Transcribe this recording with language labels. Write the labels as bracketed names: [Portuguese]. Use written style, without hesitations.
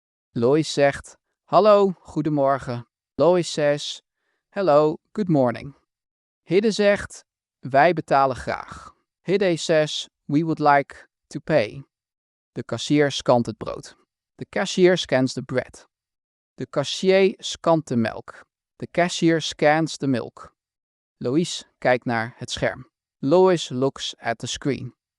[Dutch] Lois zegt, hallo, goedemorgen. [English] Lois says, hello, good morning. [Dutch] Hidde zegt, wij betalen graag. [English] Hidde says, we would like to pay. [Dutch] De kassier scant het brood. [English] The cashier scans the bread. [Dutch] De kassier scant de melk. [English] The cashier scans the milk. [Dutch] Lois kijkt naar het scherm. [English] Lois looks at the screen.